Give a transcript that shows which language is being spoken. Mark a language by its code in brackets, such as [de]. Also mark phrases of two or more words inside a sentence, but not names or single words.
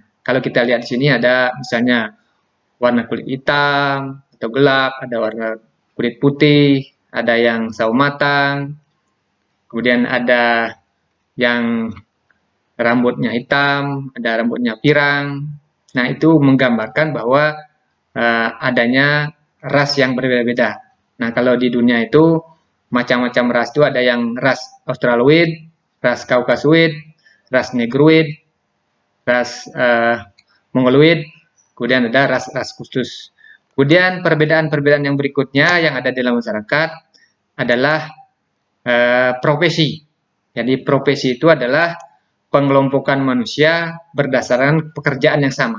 [id] Kalau kita lihat di sini ada misalnya warna kulit hitam atau gelap, ada warna kulit putih, ada yang sawo matang, kemudian ada yang rambutnya hitam, ada rambutnya pirang. Nah, itu menggambarkan bahwa adanya ras yang berbeda-beda. Nah, kalau di dunia itu macam-macam ras itu ada yang ras Australoid, ras Kaukasoid, ras Negroid, ras Mongoloid, kemudian ada ras-ras khusus. Kemudian perbedaan-perbedaan yang berikutnya yang ada dalam masyarakat adalah profesi. Jadi profesi itu adalah pengelompokan manusia berdasarkan pekerjaan yang sama.